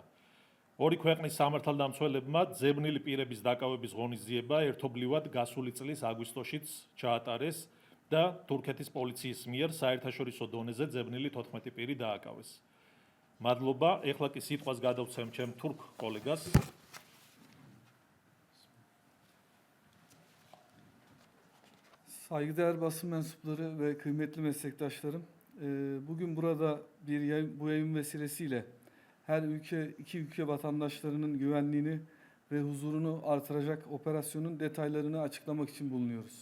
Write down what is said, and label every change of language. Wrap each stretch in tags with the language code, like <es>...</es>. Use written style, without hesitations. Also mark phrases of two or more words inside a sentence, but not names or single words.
<ka>ორი ქვეყნის სამართალდამცველებმა ძებნილი პირების დაკავების ღონისძიება ერთობლივად გასული წლის აგვისტოშიც ჩაატარეს და თურქეთის პოლიციის მიერ საერთაშორისო დონეზე ძებნილი 14 პირი დააკავეს. მადლობა, ეხლა კი სიტყვას გადავცემ ჩემ თურქ კოლეგას.</ka> <tr>Saygıdeğer basın mensupları ve kıymetli meslektaşlarım, bugün burada bu yayın vesilesiyle her iki ülke vatandaşlarının güvenliğini ve huzurunu artıracak operasyonun detaylarını açıklamak için bulunuyoruz.</tr>